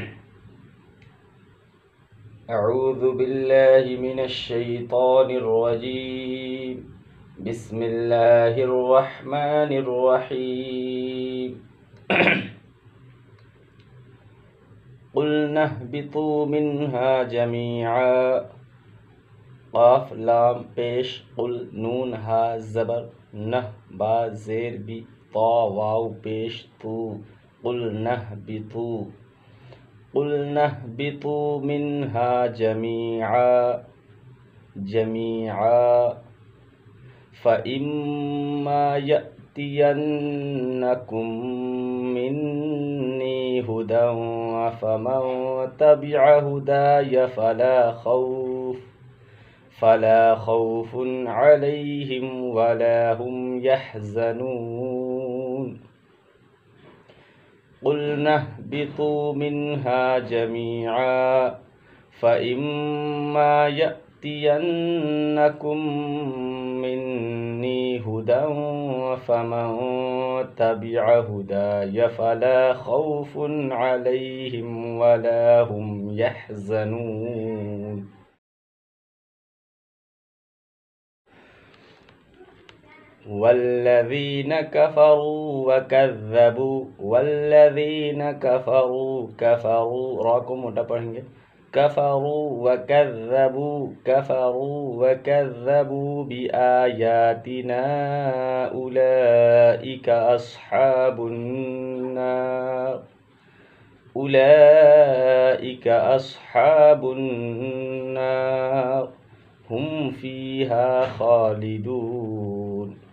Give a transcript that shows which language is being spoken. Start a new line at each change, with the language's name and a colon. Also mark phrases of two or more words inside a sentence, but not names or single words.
Arabic: أعوذ بالله من الشيطان الرجيم. بسم الله الرحمن الرحيم. قلنا اهبطوا منها جميعا.
Urdu: قاف لام پیش، قل نون ہا زبر، نہ با زیر بی، تا واؤ پیش، تو
Arabic: قلنا اهبطوا. قلنا اهبطوا منها جميعا جميعا فإما يأتينكم مني هدى فمن تبع هداي فلا خوف عليهم ولا هم يحزنون. قلنا اهبطوا منها جميعا فإما يأتينكم مني هدى فمن تبع هداي فلا خوف عليهم ولا هم يحزنون. والذين كفروا
Urdu: را کو موٹا پڑھیں گے.
Arabic: كفروا وكذبوا بآياتنا أولئك أصحاب النار هم فيها خالدون.